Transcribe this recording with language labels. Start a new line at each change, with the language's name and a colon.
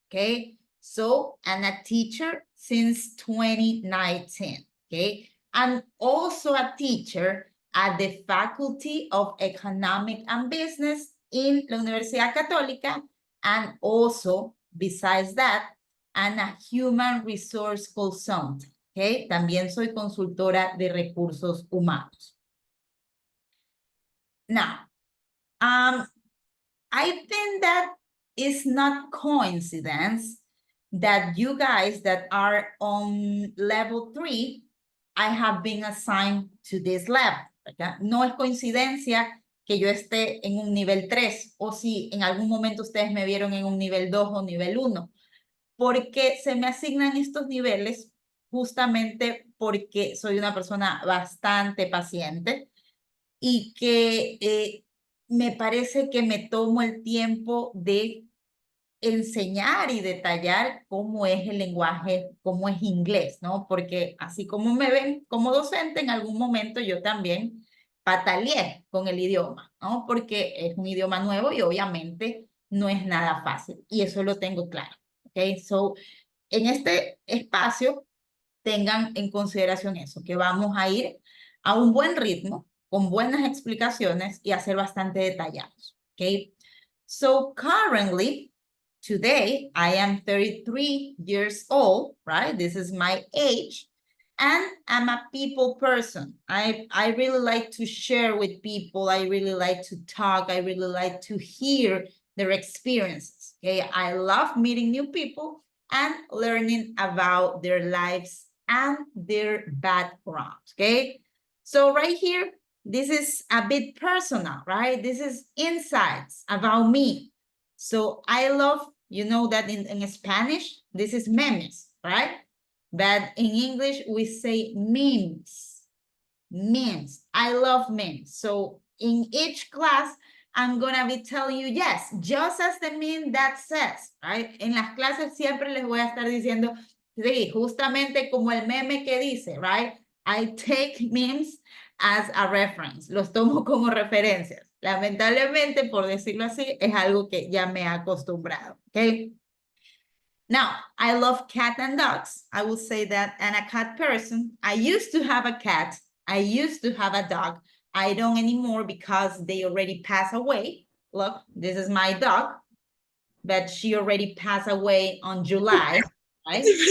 English: Okay, so I'm a teacher since 2019. Okay, I'm also a teacher at the Faculty of Economic and Business in la Universidad Católica, and also, besides that, I'm a human resource consultant.
Spanish: Okay, también soy consultora de recursos humanos.
English: Now, I think that it's not coincidence that you guys that are on level 3, I have been assigned to this level.
Spanish: ¿Verdad? No es coincidencia que yo esté en un nivel 3 o si en algún momento ustedes me vieron en un nivel 2 o nivel 1, porque se me asignan estos niveles justamente porque soy una persona bastante paciente y que me parece que me tomo el tiempo de enseñar y detallar cómo es el lenguaje, cómo es inglés, ¿no? Porque así como me ven como docente, en algún momento yo también pataleé con el idioma, ¿no? Porque es un idioma nuevo y obviamente no es nada fácil. Y eso lo tengo claro, ¿ok? So, en este espacio, tengan en consideración eso, que vamos a ir a un buen ritmo, con buenas explicaciones y a ser bastante detallados, ¿ok?
English: So, currently, today, I am 33 years old, right? This is my age. And I'm a people person. I really like to share with people. I really like to talk. I really like to hear their experiences. Okay, I love meeting new people and learning about their lives and their backgrounds. Okay, so right here, this is a bit personal, right? This is insights about me. So I love, you know that in Spanish, this is memes, right? But in English, we say memes. Memes. I love memes. So in each class, I'm going to be telling you, yes, just as the meme that says, right?
Spanish: En las clases siempre les voy a estar diciendo, sí, justamente como el meme que dice,
English: right? I take memes as a reference.
Spanish: Los tomo como referencias. Lamentablemente, por decirlo así, es algo que ya me he acostumbrado, ¿ok?
English: Now, I love cats and dogs. I will say that I'm a cat person. I used to have a cat. I used to have a dog. I don't anymore because they already passed away. Look, this is my dog, but she already passed away on July, right?